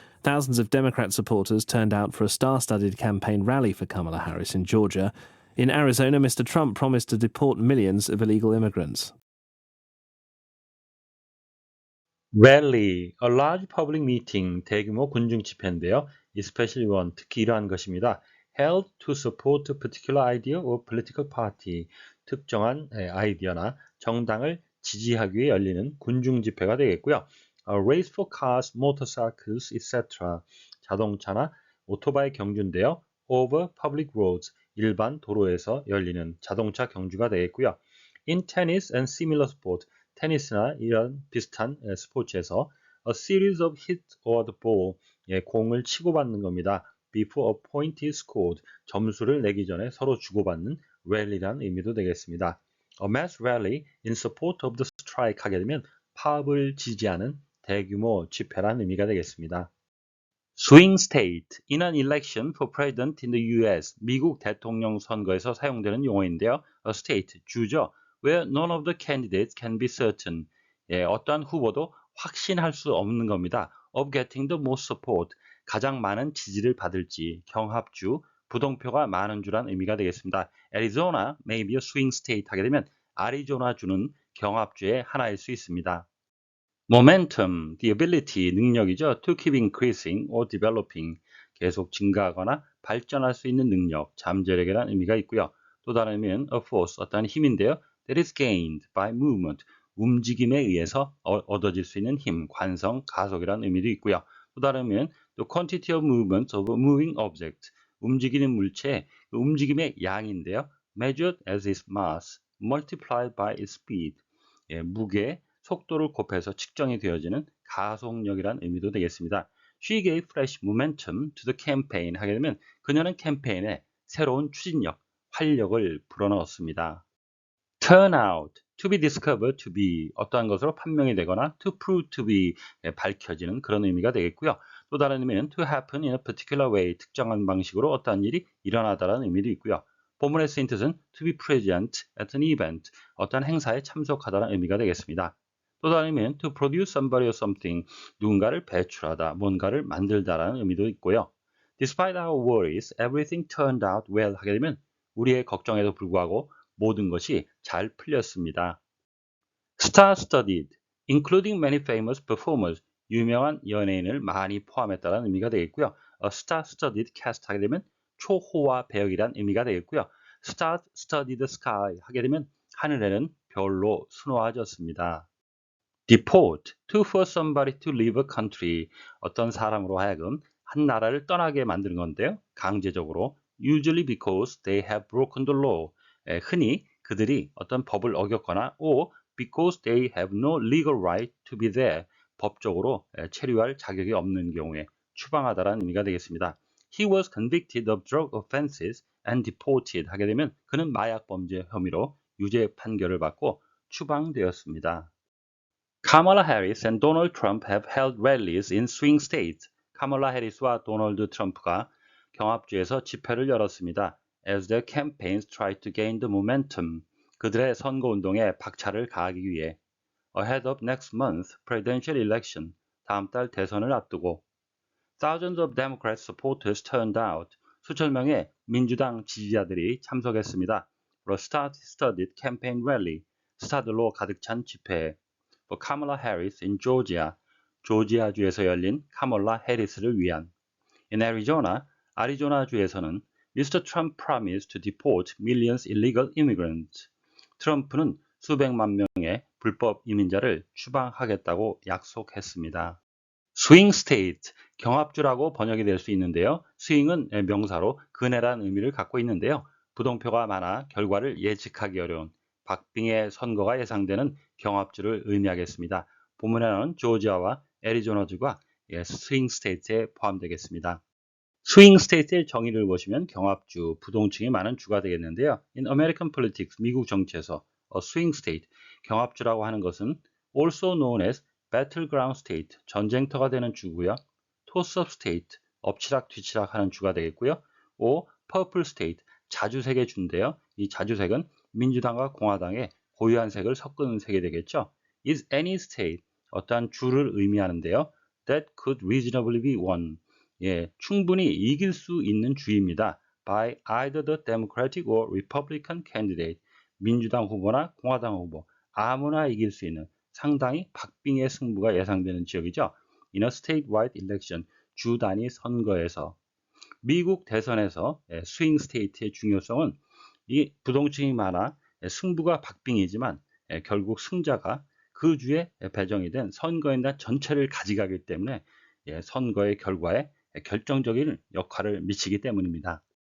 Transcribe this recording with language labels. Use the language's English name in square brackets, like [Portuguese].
[English] Thousands of Democrat supporters turned out for a star-studded campaign rally for Kamala Harris in Georgia. In Arizona, Mr. Trump promised to deport millions of illegal immigrants. Rally, a large public meeting, [Korean] 대규모 군중 집회인데요. [English] especially one, [Korean] 특히 이러한 것입니다. [English] held to support a particular idea or political party, [Korean] 특정한 아이디어나 정당을 지지하기 위해 열리는 군중 집회가 되겠고요. [English] A race for cars, motorcycles, etc. [Korean] 자동차나 오토바이 경주인데요. [English] over public roads, [Korean] 일반 도로에서 열리는 자동차 경주가 되겠고요. [English] In tennis and similar sport, [Korean] 테니스나 이런 비슷한 스포츠에서 [English] a series of hits or the ball, [Korean] 공을 치고받는 겁니다. [English] Before a point is scored, [Korean] 점수를 내기 전에 서로 주고받는 rally란 의미도 되겠습니다. [English] A mass rally in support of the strike [Korean] 하게 되면 파업을 지지하는 대규모 집회란 의미가 되겠습니다. [English] Swing state, in an election for president in the U.S., [Korean] 미국 대통령 선거에서 사용되는 용어인데요. [English] A state, [Korean] 주죠. [English] Where none of the candidates can be certain, [Korean] 어떠한 후보도 확신할 수 없는 겁니다. [English] Of getting the most support, [Korean] 가장 많은 지지를 받을지, 경합주, 부동표가 많은 주란 의미가 되겠습니다. [English] Arizona may be a swing state [Korean] 하게 되면 아리조나주는 경합주의 하나일 수 있습니다. [English] Momentum, the ability, [Korean] 능력이죠. [English] To keep increasing or developing, [Korean] 계속 증가하거나 발전할 수 있는 능력, 잠재력이라는 의미가 있고요. 또 다른 의미는 [English] a force, [Korean] 어떠한 힘인데요. [English] That is gained by movement, [Korean] 움직임에 의해서 얻어질 수 있는 힘, 관성, 가속이라는 의미도 있고요. 또 다른 의미는 [English] the quantity of movement of a moving object, [Korean] 움직이는 물체의 움직임의 양인데요. [English] Measured as its mass, multiplied by its speed, [Korean] 무게, 속도를 곱해서 측정이 되어지는 가속력이란 의미도 되겠습니다. [English] She gave fresh momentum to the campaign [Korean] 하게 되면 그녀는 캠페인에 새로운 추진력, 활력을 불어넣었습니다. [English] turn out, to be discovered, to be [Korean] 어떠한 것으로 판명이 되거나 [English] to prove to be [Korean] 밝혀지는 그런 의미가 되겠고요. 또 다른 의미는 [English] to happen in a particular way, [Korean] 특정한 방식으로 어떠한 일이 일어나다라는 의미도 있고요. 본문의 쓰인 뜻은 [English] to be present at an event, [Korean] 어떠한 행사에 참석하다는 의미가 되겠습니다. 또 다른 의미는 [English] to produce somebody or something, [Korean] 누군가를 배출하다, 뭔가를 만들다라는 의미도 있고요. [English] Despite our worries, everything turned out well [Korean] 하게 되면 우리의 걱정에도 불구하고 모든 것이 잘 풀렸습니다. [English] Star-studded, including many famous performers, [Korean] 유명한 연예인을 많이 포함했다는 의미가 되겠고요. [English] A star-studded cast [Korean] 하게 되면 초호화 배역이란 의미가 되겠고요. [English] Star-studded sky [Korean] 하게 되면 하늘에는 별로 수놓아졌습니다. [English] Deport, to force somebody to leave a country, [Korean] 어떤 사람으로 하여금 한 나라를 떠나게 만드는 건데요. 강제적으로, [English] usually because they have broken the law, [Korean] 흔히 그들이 어떤 법을 어겼거나 [English] or because they have no legal right to be there, [Korean] 법적으로 체류할 자격이 없는 경우에 추방하다라는 의미가 되겠습니다. [English] He was convicted of drug offenses and deported [Korean] 하게 되면 그는 마약 범죄 혐의로 유죄 판결을 받고 추방되었습니다. [English] Kamala Harris and Donald Trump have held rallies in swing states. [Korean] 카멀라 해리스와 도널드 트럼프가 경합주에서 집회를 열었습니다. [English] As their campaigns try to gain the momentum. [Korean] 그들의 선거운동에 박차를 가하기 위해. [English] Ahead of next month's presidential election. [Korean] 다음 달 대선을 앞두고. [English] Thousands of Democrat supporters turned out. [Korean] 수천 명의 민주당 지지자들이 참석했습니다. [English] For a star-studded campaign rally. [Korean] 스타들로 가득 찬 집회에. [English] For Kamala Harris in Georgia. [Korean] 조지아주에서 열린 카멀라 해리스를 위한. [English] In Arizona, [Korean] 아리조나주에서는 [English] Mr. Trump promised to deport millions illegal immigrants. [Korean] 트럼프는 수백만 명의 불법 이민자를 추방하겠다고 약속했습니다. Swing state, 경합주라고 번역이 될 수 있는데요. swing은 명사로 그네란 의미를 갖고 있는데요. 부동표가 많아 결과를 예측하기 어려운 박빙의 선거가 예상되는 경합주를 의미하겠습니다. 본문에는 조지아와 애리조나주가 스윙 스테이트에 포함되겠습니다. 스윙 스테이트의 정의를 보시면 경합주, 부동층이 많은 주가 되겠는데요. [English] In American politics, [Korean] 미국 정치에서 [English] a swing state, [Korean] 경합주라고 하는 것은 [English] also known as battleground state, [Korean] 전쟁터가 되는 주고요. [English] toss-up state, [Korean] 엎치락 뒤치락 하는 주가 되겠고요. [English] or purple state, [Korean] 자주색의 주인데요. 이 자주색은 민주당과 공화당의 고유한 색을 섞은 색이 되겠죠. [English] is any state, [Korean] 어떠한 주를 의미하는데요. [English] that could reasonably be won. [Korean] 충분히 이길 수 있는 주입니다. [English] by either the Democratic or Republican candidate. [Korean] 민주당 후보나 공화당 후보, 아무나 이길 수 있는 상당히 박빙의 승부가 예상되는 지역이죠. [English] In a statewide election, [Korean] 주 단위 선거에서. 미국 대선에서 스윙 스테이트의 중요성은 이 부동층이 많아 승부가 박빙이지만 결국 승자가 그 주에 배정이 된 선거인단 전체를 가져가기 때문에 선거의 결과에 결정적인 역할을 미치기 때문입니다.